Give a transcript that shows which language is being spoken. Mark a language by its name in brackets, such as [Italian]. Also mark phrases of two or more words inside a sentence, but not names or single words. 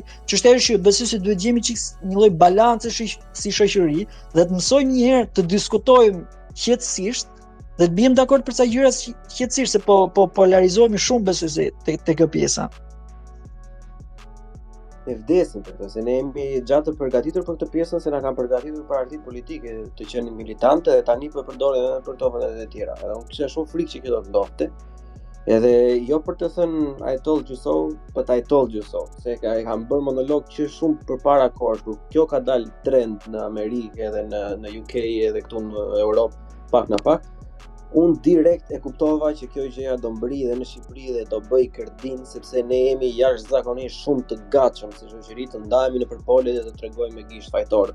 [Albanian] Çështja është që besoj se duhet gjejmë një lloj balance si shoqëri dhe të mësojmë një herë të diskutojmë qetësisht dhe të bijmë dakord për ca gjëra qetësisht, se po polarizohemi shumë besoj se te kjo pjesa. E vdesin për këtë, se ne jemi gjatë të përgatitur për këtë pjesën, se na kanë përgatitur për partit politike të qenë militante dhe tani po përdoren edhe për këto vende të tjera. Edhe unë kisha shumë frikë që kjo do të ndodhte. Edhe jo për të thënë [English] I told you so, but I told you so. [Albanian] Se kam bërë monolog që shumë përpara kohësh, kur kjo ka dalë trend në Amerikë edhe në UK edhe këtu në Europë pak në pak. Unë direkt e kuptova që kjo gjëja do mbri dhe në Shqipëri dhe do bëj kërdin, sepse ne jemi jashtëzakonisht shumë të gatshëm si shoqëri të ndahemi në përpole dhe të tregojmë me gisht fajtor.